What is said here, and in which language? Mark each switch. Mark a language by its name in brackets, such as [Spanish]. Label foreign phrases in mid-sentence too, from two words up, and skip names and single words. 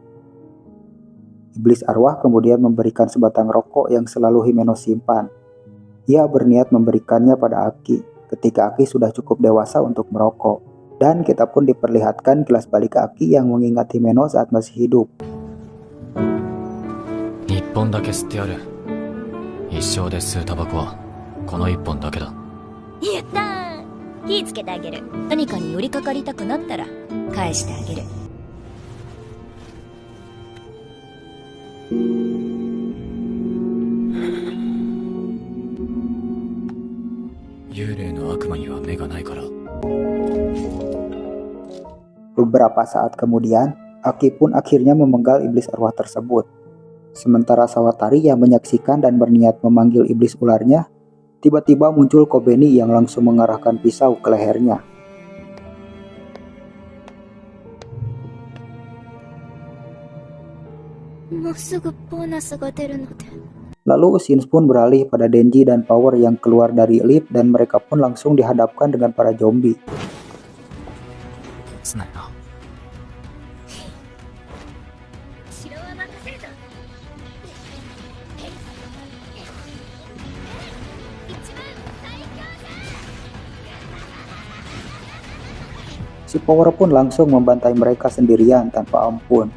[Indonesian] Iblis arwah kemudian memberikan sebatang rokok yang selalu Himeno simpan. Ia berniat memberikannya pada Aki ketika Aki sudah cukup dewasa untuk merokok. Dan kita pun diperlihatkan kilas balik Aki yang mengingat Himeno saat masih hidup. [Japanese] 一本だけ吸ってやる。一生で吸うタバコはこの一本だけだ。やったー。火つけてあげる。何かに寄りかかりたくなったら返してあげる。幽霊の悪魔には目がないから。 [Indonesian] Beberapa saat kemudian, Aki pun akhirnya memenggal iblis arwah tersebut. Sementara Sawatari yang menyaksikan dan berniat memanggil iblis ularnya, tiba-tiba muncul Kobeni yang langsung mengarahkan pisau ke lehernya. Lalu Shins pun beralih pada Denji dan Power yang keluar dari lift dan mereka pun langsung dihadapkan dengan para zombie. つないな。 Si Power pun langsung membantai mereka sendirian tanpa ampun.